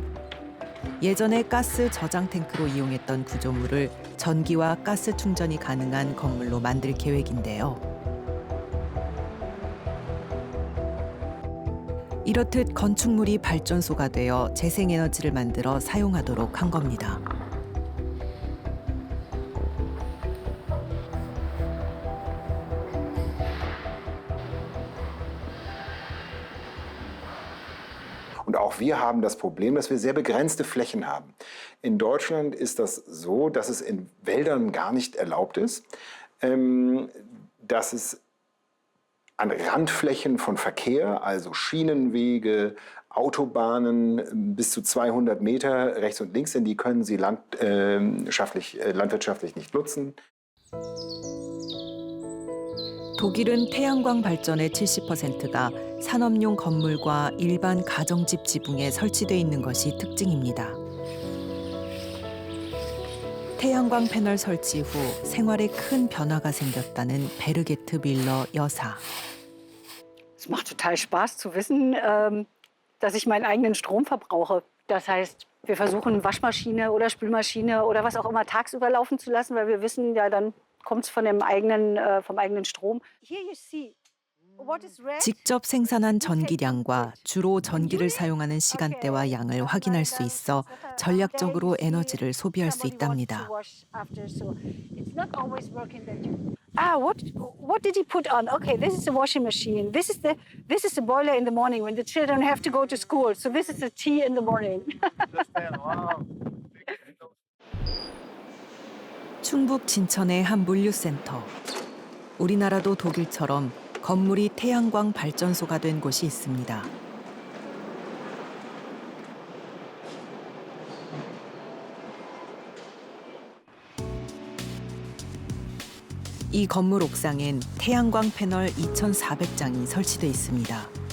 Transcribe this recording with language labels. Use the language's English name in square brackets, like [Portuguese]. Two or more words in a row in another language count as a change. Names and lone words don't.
[Korean] 예전에 가스 저장 탱크로 이용했던 구조물을 전기와 가스 충전이 가능한 건물로 만들 계획인데요. 이렇듯 건축물이 발전소가 되어 재생에너지를 만들어 사용하도록 한 겁니다. [German] Und auch wir haben das Problem, dass wir sehr begrenzte Flächen haben. In Deutschland ist das so, dass es in Wäldern gar nicht erlaubt ist, dass es an Randflächen von Verkehr, also Schienenwege, Autobahnen bis zu 200 Meter rechts und links sind, die können sie landwirtschaftlich nicht nutzen. [Korean] 독일은 태양광 발전의 70%가 산업용 건물과 일반 가정집 지붕에 설치돼 있는 것이 특징입니다. 태양광 패널 설치 후 생활에 큰 변화가 생겼다는 베르게트 밀러 여사. [German] Es macht total Spaß zu wissen, dass ich meinen eigenen Strom verbrauche. Das heißt, wir versuchen Waschmaschine oder Spülmaschine oder was auch immer tagsüber laufen zu lassen, weil wir wissen, ja, dann kommt es vom eigenen Strom. [English] Here you see. [Korean] 직접 생산한 전기량과 주로 전기를 사용하는 시간대와 양을 확인할 수 있어 전략적으로 에너지를 소비할 수 있답니다. [English] What did he put on? Okay, this is the washing machine. This is the boiler in the morning when the children have to go to school. So this is the tea in the morning. [Korean] 충북 진천의 한 물류센터. 우리나라도 독일처럼 건물이 태양광 발전소가 된 곳이 있습니다. 이 건물 옥상엔 태양광 패널 2,400장이 설치돼 있습니다.